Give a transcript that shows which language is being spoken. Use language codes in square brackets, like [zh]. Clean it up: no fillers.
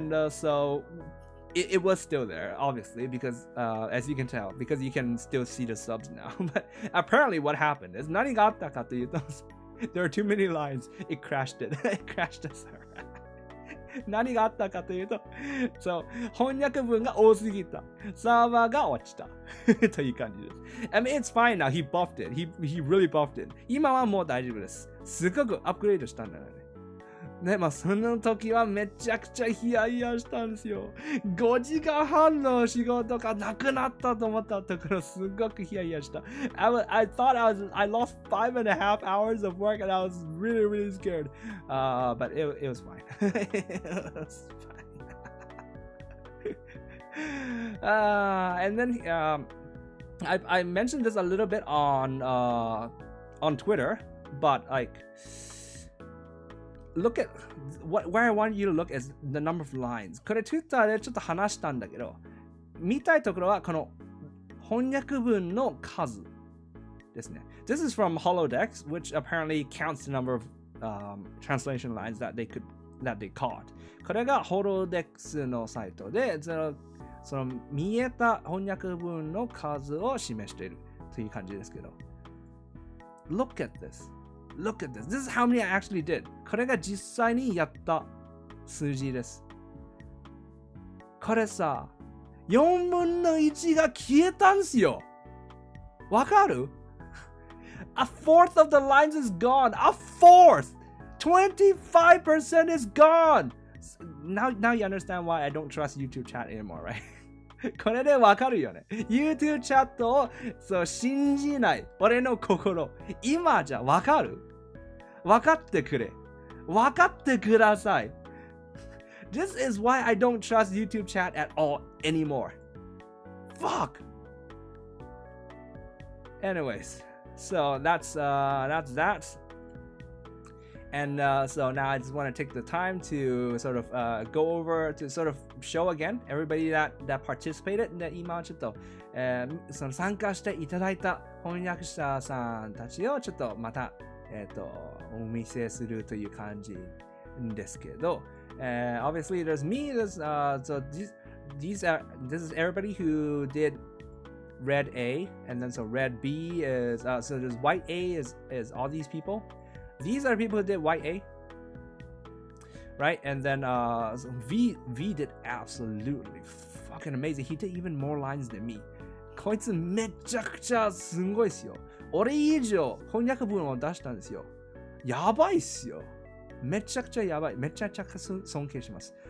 [en] So it was still there, obviously, because as you can tell, because you can still see the subs now. But apparently what happened is [ja] 何があったかというと [en] there are too many lines. It crashed it. It crashed the server. [ja] 何があったかというと、そう、翻訳文が多すぎた。サーバーが落ちた。という感じです。 [en] I mean, it's fine now. He buffed it. He really buffed it. [ja] 今はもう大丈夫です。すごくアップグレードしたんだよね。ね、まあその時はめちゃくちゃヒヤヒヤしたんですよ。 5時間半の仕事がなくなったと思ったところすごくヒヤヒヤした。 [en] I thought I lost 5.5 hours of work and I was really scared. But it was fine. It was fine. And then I mentioned this a little bit on Twitter, but like look at where I want you to look is the number of lines. [ja] これ Twitter でちょっと話したんだけど、見たいところはこの翻訳文の数ですね。 [en] This is from Holodex, which apparently counts the number of translation lines that they caught. [ja] これが Holodex のサイトでその見えた翻訳文の数を示しているという感じですけど。 [en] Look at this.Look at this. This is how many I actually did. [ja] これが実際にやった数字です。これさ、4分の1が消えたんすよ。わかる？ [en] A fourth of the lines is gone. A fourth! 25% is gone! Now you understand why I don't trust YouTube chat anymore, right? [ja] これでわかるよね。 YouTube チャットをそう信じない。俺の心。今じゃわかる？わかってくれ。わかってください。 [en] This is why I don't trust YouTube chat at all anymore. Fuck! Anyways, so that's that. And so now I just want to take the time to sort of go over to sort of show again everybody that participated. [ja] で今ちょっと、その参加していただいた翻訳者さんたちをちょっとまた、お見せするという感じですけど、 [en] obviously there's me. So this is everybody who did red A, and then so red B is so there's white A is all these people.These are people who did white A, right? And then so V did absolutely fucking amazing. He did even more lines than me. [ja] こいつめちゃくちゃすごいっすよ。俺以上翻訳文を出したんですよ。やばいっすよ。めちゃくちゃやばい。めちゃくちゃ尊敬します。